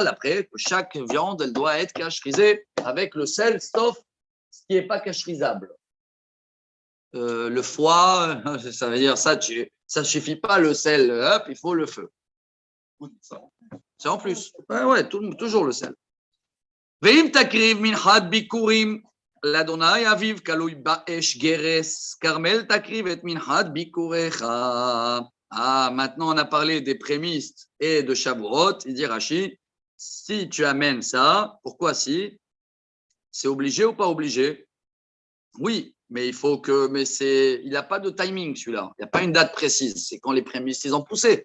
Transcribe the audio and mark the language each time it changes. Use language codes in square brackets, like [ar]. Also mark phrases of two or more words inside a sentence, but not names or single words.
[he] Après, chaque viande, elle doit être cacherisée avec le sel, sauf ce qui n'est pas cacherisable. Le foie, ça veut dire ça ne suffit pas le sel, hop, il faut le feu. C'est en plus. Ouais, toujours le sel. ואם תקריב מנחת בכורים לה' אביב קלוי באש גרש כרמל תקריב את מנחת בכוריך. [fr] Ah, maintenant on a parlé des prémices et de Shavuot. Il dit Rashi, si tu amènes ça, pourquoi si? C'est obligé ou pas obligé? Oui, mais il n'a pas de timing celui-là. Il n'y a pas une date précise. C'est quand les prémices ils ont poussé.